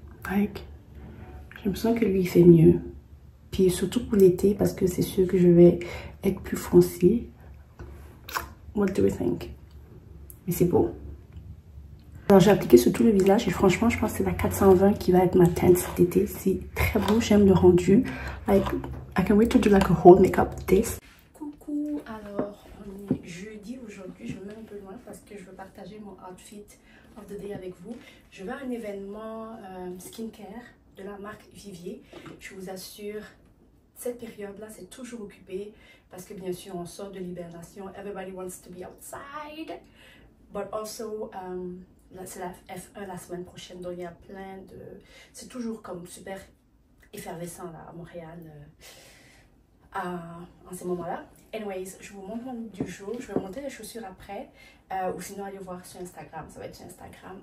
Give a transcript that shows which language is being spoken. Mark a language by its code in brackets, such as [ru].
[en] Like, [fr] j'ai l'impression que lui, il fait mieux. Puis surtout pour l'été, parce que c'est sûr que je vais être plus foncé. [en] What do you think? [fr] Mais c'est beau. Alors j'ai appliqué sur tout le visage et franchement je pense que c'est la 420 qui va être ma teinte cet été. C'est très beau, j'aime le rendu. [en] Like, I can wait to do like a whole makeup this. [fr] Coucou, alors on est jeudi aujourd'hui, je me mets un peu loin parce que je veux partager mon [en] outfit of the day [fr] avec vous. Je vais à un événement skincare de la marque Vivier. Je vous assure, cette période-là c'est toujours occupé parce que bien sûr on sort de l'hibernation. [en] Everybody wants to be outside, but also... [fr] c'est la F1 la semaine prochaine, donc il y a plein de... C'est toujours comme super effervescent là à Montréal en ces moments-là. Anyways, je vous montre mon look du jour. Je vais monter les chaussures après ou sinon allez voir sur Instagram. Ça va être sur Instagram.